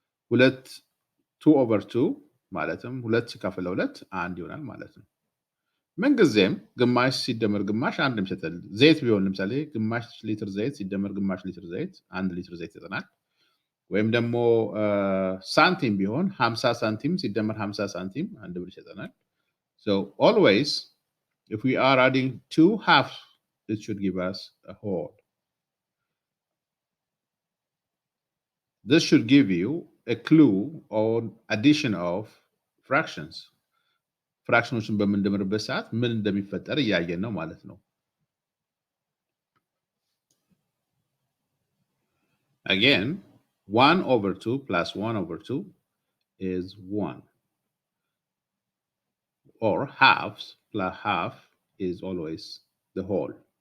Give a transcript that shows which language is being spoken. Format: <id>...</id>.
<am>2/2 ማለትም 2 ሲካፈል 2 1 ይሆናል ማለት ነው። ምንጊዜም ግማሽ ሲደመር ግማሽ አንድ የሚሰጠን ዘይት ቢሆን ለምሳሌ ግማሽ ሊትር ዘይት ሲደመር ግማሽ ሊትር ዘይት 1 ሊትር ዘይት ይሰጠናል። ወይም ደግሞ ሳንቲም ቢሆን 50 ሳንቲም ሲደመር 50 ሳንቲም 1 ብር ይሰጠናል።</am> <en>So always if we are adding 2 halves it should give us a whole. This should give you a clue on addition of fractions.</en> <am>ፍራክሽኖችን በምንደምርበት ሰዓት ምን እንደሚፈጠር እያየን ነው ማለት ነው።</am> <en>Again 1/2 plus 1/2 is 1. Or halves plus half is always the whole.</en>